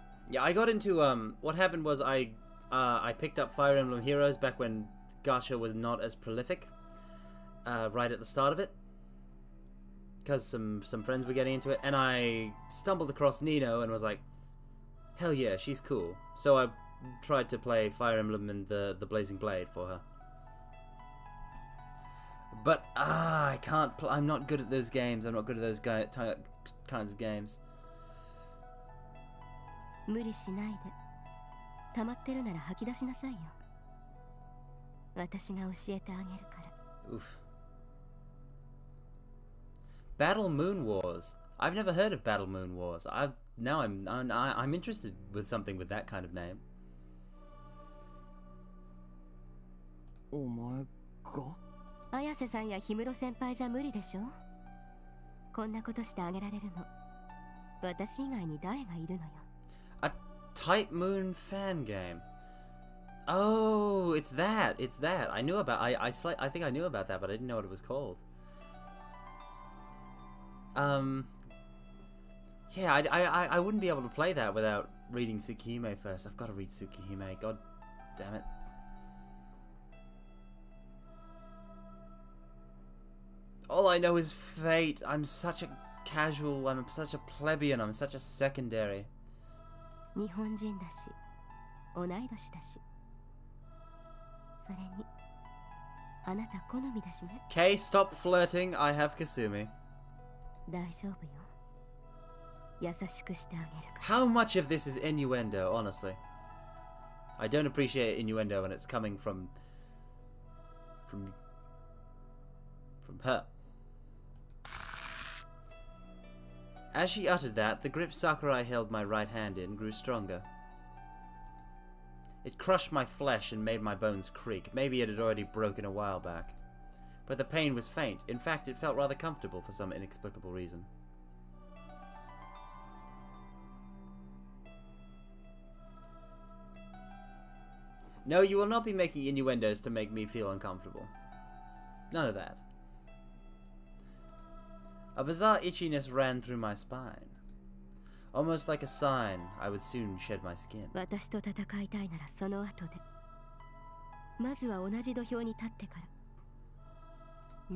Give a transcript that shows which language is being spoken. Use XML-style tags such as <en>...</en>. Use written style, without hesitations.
<en>Yeah, I got into, what happened was I picked up Fire Emblem Heroes back when gacha was not as prolific, right at the start of it, because some friends were getting into it, and I stumbled across Nino and was like, hell yeah, she's cool. So I tried to play Fire Emblem and the Blazing Blade for her. But, I can't I'm not good at those games. I'm not good at those kinds of games.</en> <ja>無理しないで。溜まってるなら吐き出しなさいよ。私が教えてあげるから。 Oof.</ja> <en>Battle Moon Wars. I've never heard of Battle Moon Wars. I'm interested with something with that kind of name.</en> <ja>お前が綾瀬さんや氷室先輩じゃ無理でしょ。こんなことしてあげられるの。私以外に誰がいるのよ。</ja> <en>A Type Moon fan game. Oh, it's that. I knew about. I think I knew about that, but I didn't know what it was called. Yeah, I wouldn't be able to play that without reading Tsukihime first. I've got to read Tsukihime. God damn it. All I know is fate. I'm such a casual. I'm such a plebeian. I'm such a secondary.</en> <ja>日本人だし、同い年だし。それに、あなた好みだしね。</ja> <en>Kay, stop flirting. I have Kasumi.</en> <ja>大丈夫よ。優しくしてあげるから。</ja> <en>How much of this is innuendo, honestly? I don't appreciate innuendo when it's coming from her. As she uttered that, the grip Sakurai held my right hand in grew stronger. It crushed my flesh and made my bones creak. Maybe it had already broken a while back. But the pain was faint. In fact, it felt rather comfortable for some inexplicable reason. No, you will not be making innuendos to make me feel uncomfortable. None of that. A bizarre itchiness ran through my spine. Almost like a sign I would soon shed my skin.</en> <ja>私と戦いたいならその後で。まずは同じ土俵に立ってから。</ja>